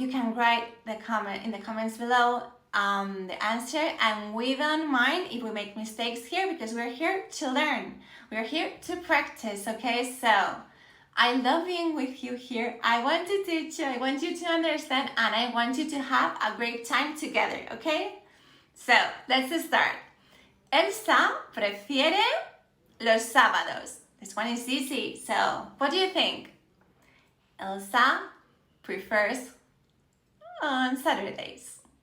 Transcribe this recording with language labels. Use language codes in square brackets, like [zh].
[en] You can write in the comments below the answer, and we don't mind if we make mistakes here because we're here to learn. We're here to practice, okay? So I love being with you here. I want to teach you, I want you to understand, and I want you to have a great time together, okay? So, let's start. [es] Elsa prefiere los sábados. [en] This one is easy, so what do you think? Elsa prefers on Saturdays.